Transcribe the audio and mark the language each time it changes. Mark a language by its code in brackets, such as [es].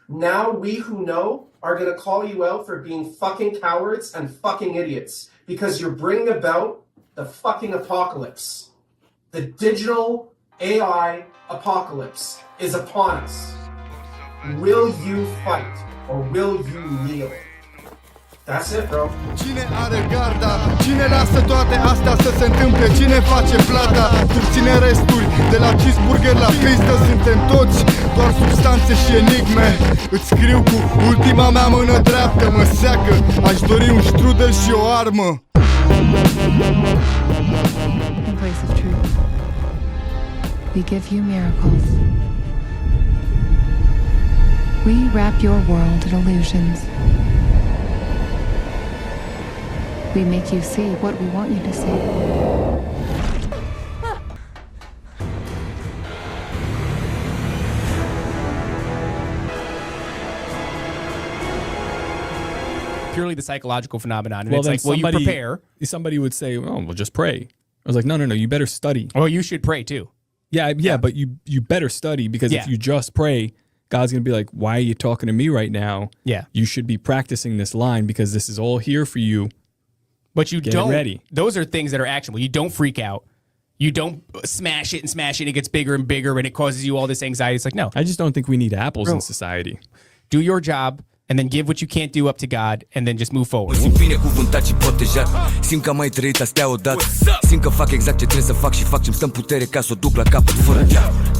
[en] Now we who know are going to call you out for being fucking cowards and fucking idiots, because you're bringing about the fucking apocalypse. The digital AI apocalypse is upon us. Will you fight? or will you kneel? That's it, bro. [ro] Cine are garda? Cine lasă toate astea să se întâmple? Cine face plata? Susține resturi de la cheeseburger la pistă. Suntem toți doar substanțe și enigme. Îți scriu cu ultima mea mână dreaptă. Mă seacă, aș dori un strudel și o armă. [en] In place of truth, we give you miracles. We wrap your world in illusions. We make you see what we want you to see. Purely the psychological phenomenon. And Well, it's then like, well, you prepare. Somebody would say, "Oh, well, just pray." I was like, "No, you better study." Well, you should pray too. Yeah, but you better study because if you just pray, God's going to be like, "Why are you talking to me right now?" Yeah. You should be practicing this line because this is all here for you. But you Get don't. ready. Those are things that are actionable. You don't freak out. You don't smash it and it gets bigger and bigger and it causes you all this anxiety. It's like, no. I just don't think we need apples in society. Do your job and then give what you can't do up to God and then just move forward. [ro] Simt binecuvântat și protejat. Simt că am mai trăit astea odată. Simt că fac exact ce trebuie să fac și fac ce-mi stă în putere ca să o duc la capăt fără teamă.